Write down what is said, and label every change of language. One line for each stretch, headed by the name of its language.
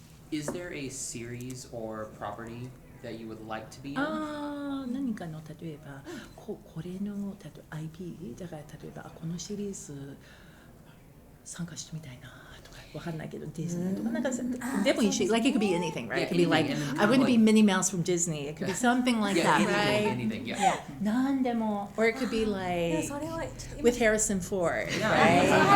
English: Is there a series or property that you would like to be in?
Japanese: 何かの例えばこれのIP だから例えばこのシリーズ参加してみたいなとかわかんないけどディズニーとかなんかでもいいし
English: it could be anything, right? It could be I wouldn't be Minnie Mouse from Disney. It could be something like that, right? Anything, Yeah.
Japanese: 何でも
English: or it could be with Harrison Ford, right?